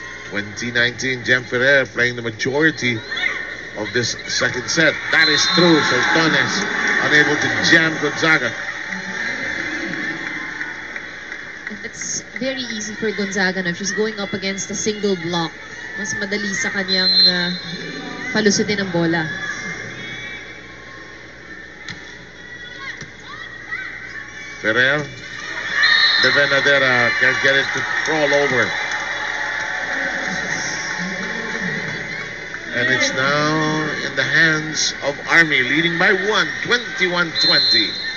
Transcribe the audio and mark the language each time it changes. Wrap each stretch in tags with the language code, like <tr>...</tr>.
<en>2019, Jem Ferrer playing the majority of this second set. That is true. Sortones unable to jam Gonzaga. And it's very easy for Gonzaga now. She's going up against a single block.</en> <tl>Mas madali sa kanyang palusutin ang bola.</tl> <en>Ferrer, De Venadera can't get it to crawl over. And it's now in the hands of Army, leading by 21-20.</en>